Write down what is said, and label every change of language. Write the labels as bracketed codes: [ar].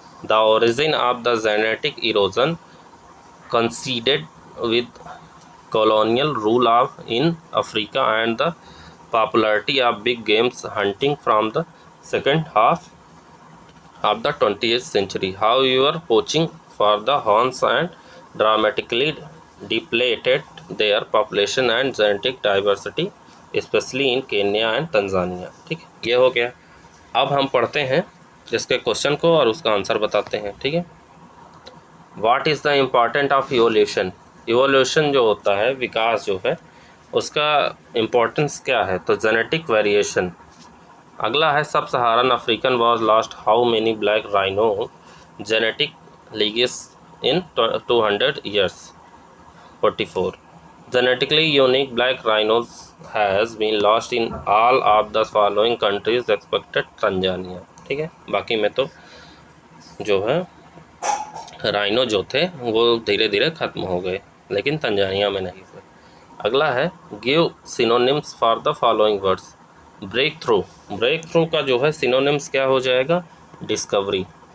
[en] The origin of the genetic erosion coincided with colonial rule in Africa and the popularity of big game hunting from the second half of the 20th century. However, poaching for the horns and dramatically depleted their population and genetic diversity, specially in Kenya and Tanzania. [hi] ठीक है, ये हो गया। अब हम पढ़ते हैं इसके क्वेश्चन को और उसका आंसर बताते हैं। ठीक है, [en] What is the important of evolution? [hi] Evolution जो होता है, विकास जो है, उसका इम्पोर्टेंस क्या है? [en] तो genetic variation. [hi] अगला है [en] Sub Saharan African was lost how many black rhino genetic legacies in 200 years? 44. Genetically unique black rhinos has been lost in all of the following countries except Tanzania. [hi] ठीक है, बाकी में तो जो है राइनो जो थे वो धीरे धीरे ख़त्म हो गए, लेकिन तंजानिया में नहीं हुए। अगला है [en] Give synonyms for the following words. [hi] Break through, break through का जो है सिनोनिम्स क्या हो जाएगा? डिस्कवरी।